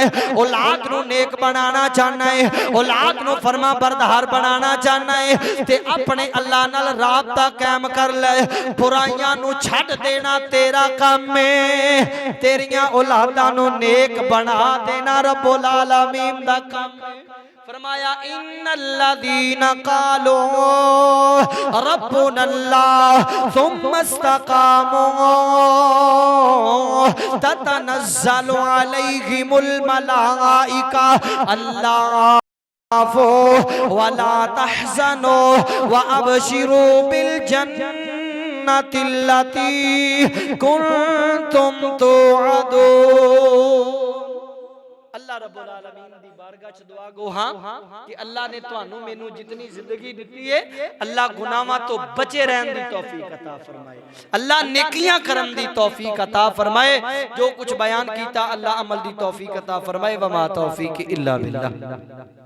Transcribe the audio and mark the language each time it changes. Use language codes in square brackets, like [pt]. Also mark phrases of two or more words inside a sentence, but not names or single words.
[pa] اولاد نوں نیک بنانا چاہنا ہے، اولاد نوں فرمانبردار بنانا چاہنا ہے تے اپنے اللہ نال رابطہ قائم کر لے. برائیاں نوں چھڈ دینا تیرا کم ہے، تیریاں اولاداں نوں نیک بنا دینا رب العالمین دا کم ہے. [ar] فرمایا إن الذين قالوا ربنا الله ثم استقاموا تتنزل عليهم الملائكة الله ولا تحزنوا وأبشروا بالجنة التي كنتم توعدون. [pa] اللہ رب العالمین دی بارگاہ چ دعا گو ہاں کہ اللہ نے تہانوں مینوں جتنی زندگی دتی ہے، اللہ گناہاں توں بچے رہن دی توفیق عطا فرمائے، اللہ نیکیاں کرن دی توفیق عطا فرمائے. جو کجھ بیان کیتا اللہ عمل دی توفیق عطا فرمائے. [ar] وما توفيق إلا بالله.